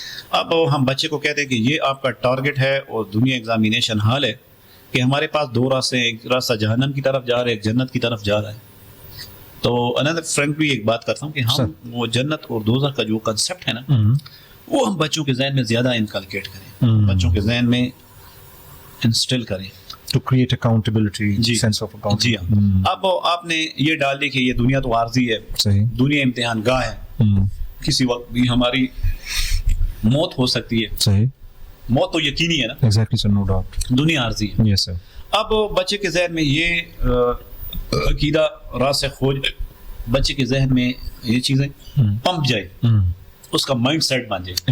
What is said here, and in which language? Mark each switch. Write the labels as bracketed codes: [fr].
[ur] اب ہم بچے کو کہتے ہیں کہ یہ آپ کا ٹارگٹ ہے اور دنیا ایگزامینیشن حال ہے کہ ہمارے پاس دو راستے ہیں, ایک راستہ جہنم کی طرف جا رہا ہے, ایک جنت کی طرف جا رہا ہے. تو انਦਰ فرینکلی ایک بات کرتا ہوں کہ ہم وہ جنت اور دوزخ کا جو کنسیپٹ ہے نا, وہ ہم بچوں کے ذہن میں زیادہ انکلکیٹ کریں, بچوں کے ذہن میں انسٹل کریں. [en] To create accountability, sense of accountability. [ur] جی ہاں. اب آپ نے یہ ڈال دی کہ یہ دنیا تو عارضی ہے, صحیح, دنیا امتحان گاہ ہے, کسی وقت بھی ہماری موت ہو سکتی ہے. صحیح. موت تو یقینی ہے نا. [en] Exactly sir, no doubt. [ur] دنیا عارضی ہے. [en] Yes sir. [ur] اب بچے کے ذہن میں یہ عقیدہ راسخ ہو جائے, بچے کے ذہن میں یہ چیزیں پمپ جائے, اس کا مائنڈ سیٹ بن جائے,